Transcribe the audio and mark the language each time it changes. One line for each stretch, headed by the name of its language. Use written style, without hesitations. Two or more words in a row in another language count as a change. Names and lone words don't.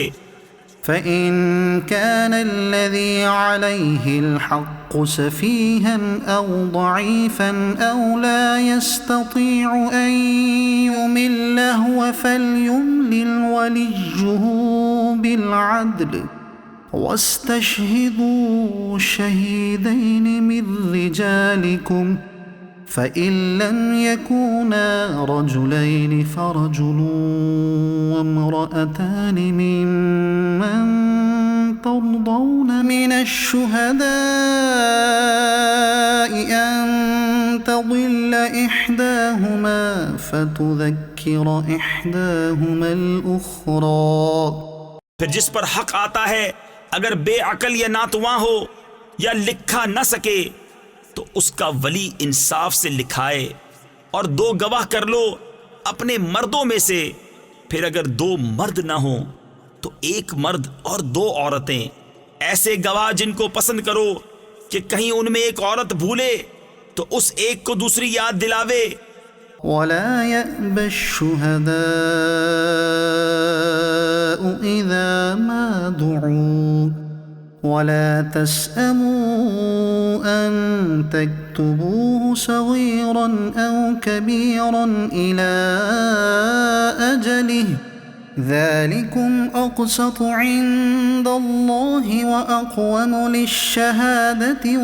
Arabic: فإن كان الذي عليه الحق سفيها أو ضعيفا أو لا يستطيع أن يمل هو فليملل وليه بالعدل واستشهدوا شهيدين من رجالكم فإن لم يكونا رجلين فرجل وامرأتان ممن ترضون من الشهداء أن تضل إحداهما فتذكر إحداهما الأخرى.
Hindi: फिर जिस पर हक आता है अगर बेअकल या नातुआ हो या लिखा न सके तो उसका वली इंसाफ से लिखाए, और दो गवाह कर लो अपने मर्दों में से। फिर अगर दो मर्द ना हो तो एक मर्द और दो औरतें, ऐसे गवाह जिनको पसंद करो कि कहीं उनमें एक औरत भूले तो उस एक को दूसरी याद दिलावे।
Arabic: ولا يأب الشهداء إذا ما دعوا ولا تسأموا أن تكتبوه صغيرا أو كبيرا إلى أجله ذلكم أقسط عند الله وأقوم للشهادة